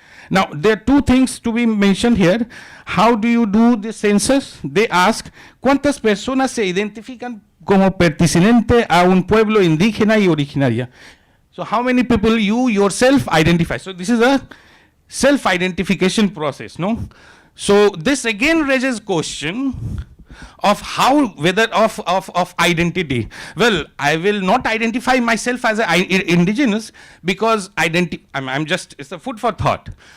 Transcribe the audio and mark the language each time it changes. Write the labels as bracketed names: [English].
[English] Now, there are two things to be mentioned here. How do you do the census? They ask, [Spanish] ¿cuántas personas se identifican como perteneciente a un pueblo indígena y originaria? [English] So how many people you yourself identify? So this is a self-identification process, no? So this again raises question of how, whether of identity. Well, I will not identify myself as indigenous because I'm just, it's a food for thought.